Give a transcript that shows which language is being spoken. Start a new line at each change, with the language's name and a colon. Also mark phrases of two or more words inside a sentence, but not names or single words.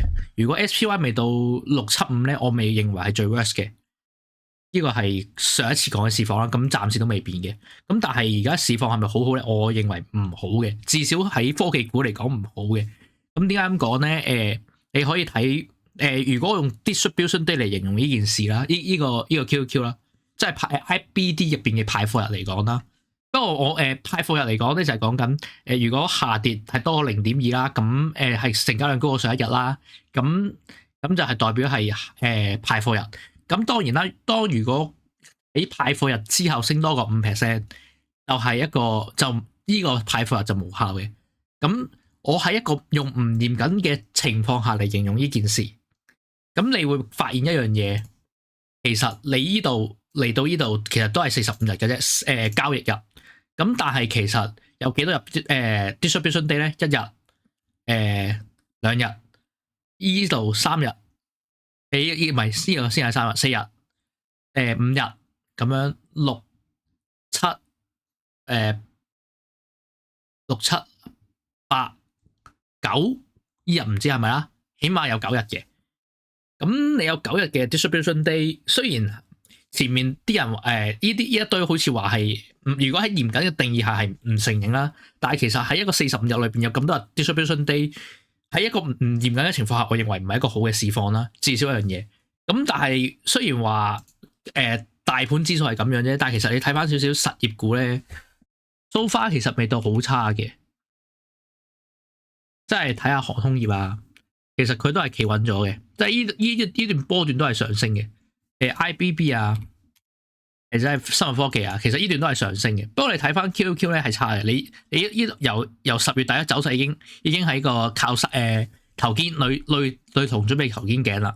Cantonese: 如果 SPY 未到675咧，我未認為係最 worst 嘅。呢個係上一次講嘅市況啦，咁暫時都未變嘅。咁但係而家市況係咪好好咧？我認為唔好嘅，至少喺科技股嚟講唔好嘅。咁點解咁講咧？你可以睇如果我用
English: distribution day
Cantonese: 嚟形容呢件事啦，呢個 QQ 啦，即係IBD 入邊嘅派貨日嚟講啦。不過我派貨日嚟講咧，就係講緊如果下跌係多過0.2啦，咁係成交量高過上一日啦，咁就係代表係派貨日。咁當然啦，如果喺派貨日之後升多過5%，就係一個就呢個派貨日就無效嘅。咁我喺一個用唔嚴謹嘅情況下嚟形容呢件事，咁你會發現一樣嘢，其實你呢度嚟到呢度其實都係45日嘅啫，交易日。咁但係其實有幾多日
English: distribution day
Cantonese: 咧？1日、2日，呢度3日。唔係呢個先係3日，4日、5日咁樣6、7、6、7、8、9呢日唔知係咪啦，起碼有9日嘅。咁你有9日嘅
English: distribution day，
Cantonese: 雖然前面啲人呢一堆好似話係，如果喺嚴謹嘅定義下係唔承認啦，但係其實喺一個45日裏邊有咁多日
English: distribution day。
Cantonese: 喺一個唔嚴謹嘅情況下，我認為唔係一個好嘅市況啦，至少一樣嘢。咁但係雖然話大盤指數係咁樣啫，但係其實你睇翻少少實業股咧 ，
English: so far
Cantonese: 其實未到好差嘅，即係睇下航空業啊，其實佢都係企穩咗嘅，即係呢段波段都係上升嘅。IBB 啊，其實係生物科技啊，其實呢段都係上升嘅。不過你睇翻 QQ 咧係差嘅，你由10月第一走勢已經喺個靠頭肩女童準備頭肩頸啦。